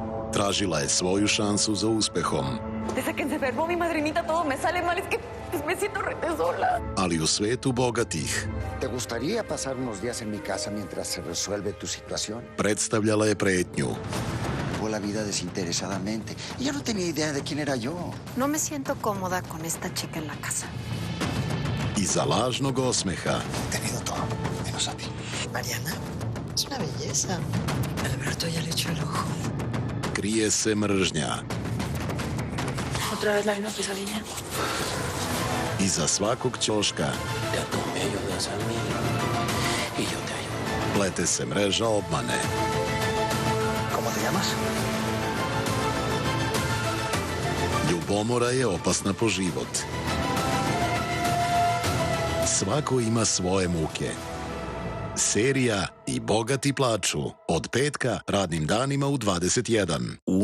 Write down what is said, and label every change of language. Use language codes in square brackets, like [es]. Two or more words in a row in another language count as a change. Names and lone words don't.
[sr] Tražila je svoju šansu za uspehom. [es] Desde que se enfermó mi madrinita todo me sale mal, es que me siento rete sola. [sr] Ali u svetu bogatih [es] ¿Te gustaría pasar unos días en mi casa mientras se resuelve tu situación? [sr] predstavljala je pretnju. [es] Fue la vida desinteresadamente y yo no tenía idea de quién era yo. No me siento cómoda con esta chica en la casa. [sr] Iza lažnog osmeha [es] He tenido todo, menos a ti. Mariana, es una belleza. Alberto ya le echó el ojo. [sr] krije se mržnja. [es] Otra vez la misma pesadilla. [sr] Iza svakog ćoška [es] Ya tú me ayudas a mí y yo te ayudo. [sr] plete se mreža obmane. [es] ¿Cómo te llamas? [sr] Ljubomora je opasna po život. Svako ima svoje muke. Serija I bogati plaču. Od petka radnim danima u 21.